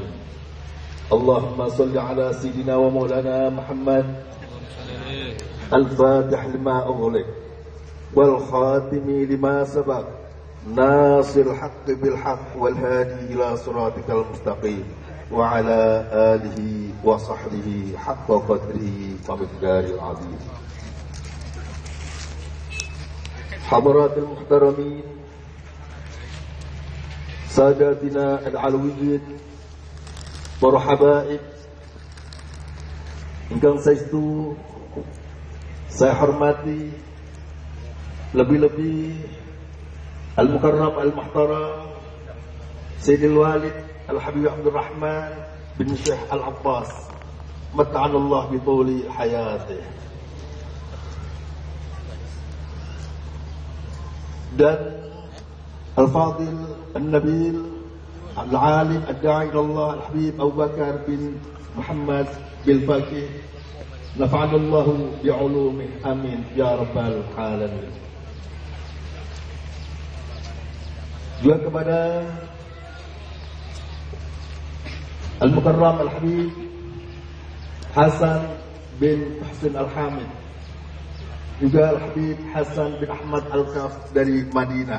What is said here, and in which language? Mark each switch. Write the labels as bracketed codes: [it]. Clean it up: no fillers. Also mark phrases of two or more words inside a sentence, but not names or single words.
[ar] اللهم صل على سيدنا ومولانا محمد الفاتح لما أغلق والخاتم لما سبق ناصر الحق بالحق والهادي إلى صراطك المستقيم وعلى آله وصحبه حق قدره ومقداره العظيم. حضرات المحترمين ساداتنا العلويين [jv] para habaib ingkang saestu saya hormati, lebih-lebih [ar] المكرم المحترم سيدي الوالد الحبيب عبد الرحمن بن الشيخ العباس متعنا الله بطول حياته, dan الفاضل النبيل العالم الداعي إلى الله الحبيب أبو بكر بن محمد بن فقيه نفعنا الله بعلومه آمين يا رب العالمين. [id] Juga kepada [ar] المكرم الحبيب [id] Hasan bin Hussein Al-Hamid, juga Al-Habib Hasan bin Ahmad Al-Kaf dari Madinah.